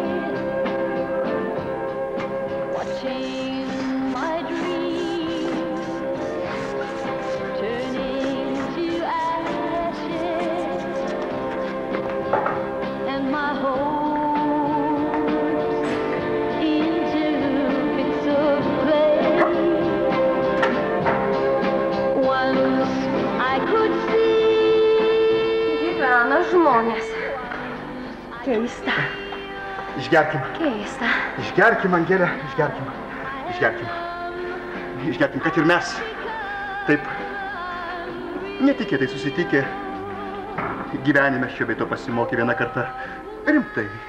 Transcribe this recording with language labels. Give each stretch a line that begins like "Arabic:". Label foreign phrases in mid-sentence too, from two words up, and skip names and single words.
English: Watching my dreams turning to ashes, and my hopes into bits of clay. Once I could see.
Lithuanian: Gyvena žmonės. Keista. Išgerkim. Keista. Išgerkim, Angelė, išgerkim. Išgerkim, kad ir mes taip netikėtai susitikę gyvenime šio bei to pasimokė vieną kartą rimtai.